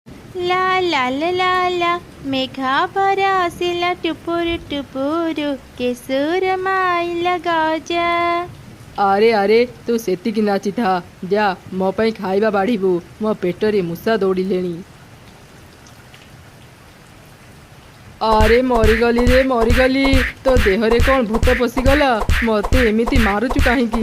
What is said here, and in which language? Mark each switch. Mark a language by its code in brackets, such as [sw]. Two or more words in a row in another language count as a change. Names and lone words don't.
[or] ला ला ला ला ला ମେଘା ଭରା ଆସିଲା ଟୁପୁରୁ ଟୁପୁରୁ କେଶର ମାଇଲା ଗଜା। ଆରେ ଆରେ ତୁ ସେତିକି ନାଚିଥା। ଯା ମୋ ପାଇଁ ଖାଇବା ବାଢ଼ିବୁ, ମୋ ପେଟରେ ମୂଷା ଦୌଡ଼ିଲେଣି। ଆରେ ମରିଗଲି ରେ ମରିଗଲି। ତୋ ଦେହରେ କ'ଣ ଭୂତ ପଶିଗଲା? ମୋତେ ଏମିତି ମାରୁଛୁ କାହିଁକି?